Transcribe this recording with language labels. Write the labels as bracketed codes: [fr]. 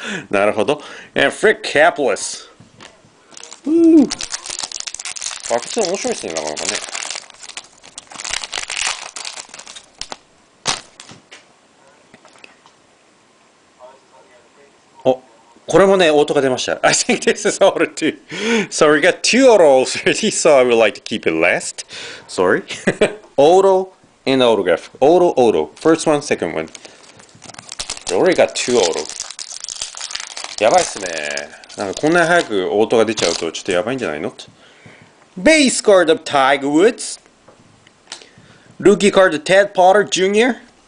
[ja] なるほど。 [en] And Frick Caplis. [ja] バケツ面白いですね、なかなかね。お、これもね、オートが出ました。 [en] I think this is auto too. So we got two autos already, so I would like to keep it last. Sorry. Auto and autograph. Auto. First one, second one. We already got two auto. [ja] やばいっすね。なんかこんなに早くオートが出ちゃうとちょっとやばいんじゃないの？ [en] Base card of Tiger Woods. Rookie card of Ted Potter Jr.